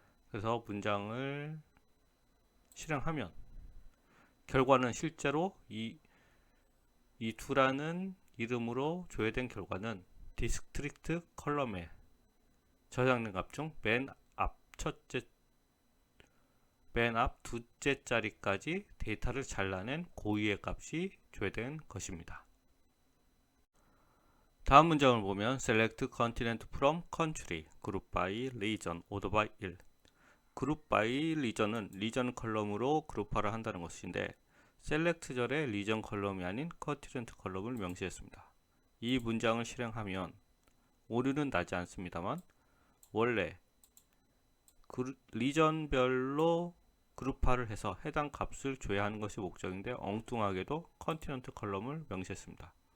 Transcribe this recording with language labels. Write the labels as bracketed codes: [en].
[ko] 그래서 문장을 실행하면 결과는 실제로 이 두라는 이름으로 조회된 결과는 디스트릭트 컬럼에 저장된 값 중 맨 앞 두째 자리까지 데이터를 잘라낸 고유의 값이 조회된 것입니다. 다음 문장을 보면 [en] select continent from country, group by region, order by 1. [ko] 그룹 바이 리전은 리전 컬럼으로 그룹화를 한다는 것인데 select 절의 리전 컬럼이 아닌 컨티넨트 컬럼을 명시했습니다. 이 문장을 실행하면 오류는 나지 않습니다만 원래 리전별로 그룹화를 해서 해당 값을 줘야 하는 것이 목적인데 엉뚱하게도 컨티넨트 컬럼을 명시했습니다.